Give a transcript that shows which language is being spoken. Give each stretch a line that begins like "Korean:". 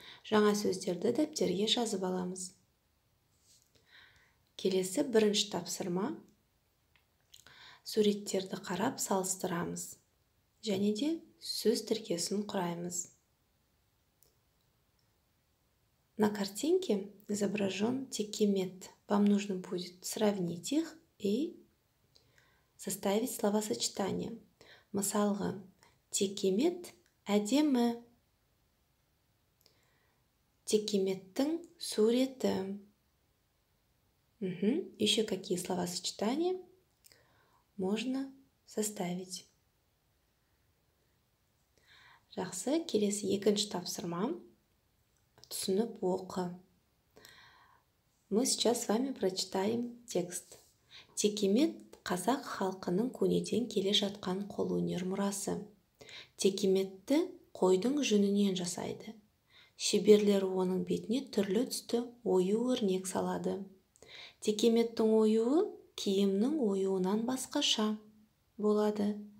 Kazakh: Жаңа сөздерді дәптерге жазып аламыз. Келесі бірінші тапсырма. Суреттерді қарап салыстырамыз. Және де сөз тіркесін құраймыз.
Russian: На картинке изображен текемет. Вам нужно будет сравнить их и составить словосочетание.
Kazakh: Мысалға, текемет әдемі. Текеметтің суреті.
Russian: Еще какие словосочетания можно составить?
Kazakh: Жақсы, келесі екінші тапсырма. Түсініп оқы.
Russian: Мы сейчас с вами прочитаем текст.
Kazakh: Текемет қазақ халқының көнеден келе жатқан қолөнер мұрасы. Текеметті қойдың жүнінен жасайды. Шеберлер оның бетіне түрлі түсті ою-өрнек салады. Текеметтің оюы киімнің оюынан басқаша болады.